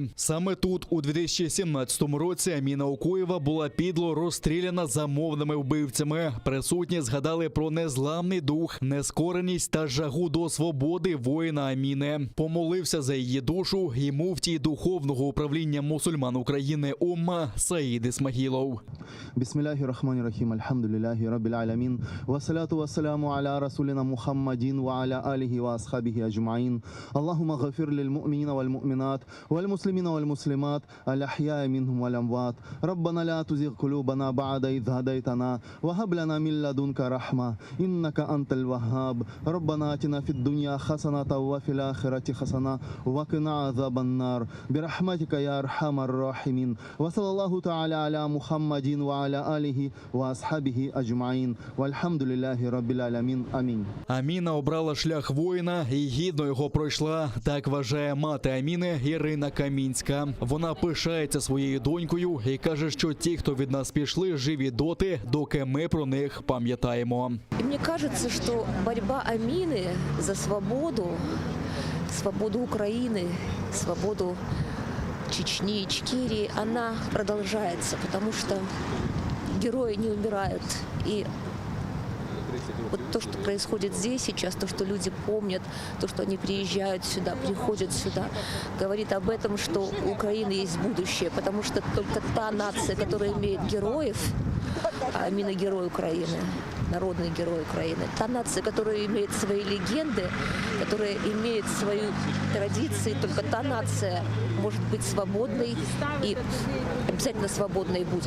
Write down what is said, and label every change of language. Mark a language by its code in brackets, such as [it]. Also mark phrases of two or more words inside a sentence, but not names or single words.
[uk] Саме тут, у 2017 році, Аміна Окуєва була підло розстріляна замовними вбивцями. Присутні згадали про незламний дух, нескореність та жагу до свободи воїна Аміни. Помолився за її душу і муфтій духовного управління мусульман України Умма Саїд Ісмагілов. [ar] بسم الله الرحمن الرحيم. الحمد لله رب العالمين. والصلاة والسلام على رسولنا محمد وعلى آله وأصحابه أجمعين. اللهم اغفر للمؤمنين والمؤمنات والمسلمين والمسلمات الأحياء منهم والأموات. ربنا لا تزغ قلوبنا بعد إذ هديتنا وهب لنا من لدنك رحمة إنك أنت الوهاب. ربنا آتنا في الدنيا حسنة وفي الآخرة حسنة وقنا عذاب النار. برحمتك يا أرحم الراحمين. وصلى الله تعالى على محمد وعلى آله وأصحابه أجمعين. والحمد لله رب العالمين. آمين. [uk] Аміна обрала шлях воїна і гідно його пройшла. Так вважає мати Аміни Ірина Камінська. Вона пишається своєю донькою і каже, що ті, хто від нас пішли, живі доти, доки ми про них пам'ятаємо. [ru] И мне кажется, что борьба Амины за свободу, свободу Украины, свободу Чечни, Ичкерии, она продолжается, потому что герои не умирают. И вот то, что происходит здесь сейчас, то, что люди помнят, то, что они приезжают сюда, приходят сюда, говорит об этом, что у Украины есть будущее, потому что только та нация, которая имеет героев, а именно герой Украины, народный герой Украины, та нация, которая имеет свои легенды, которая имеет свои традиции, только та нация может быть свободной и обязательно свободной будет.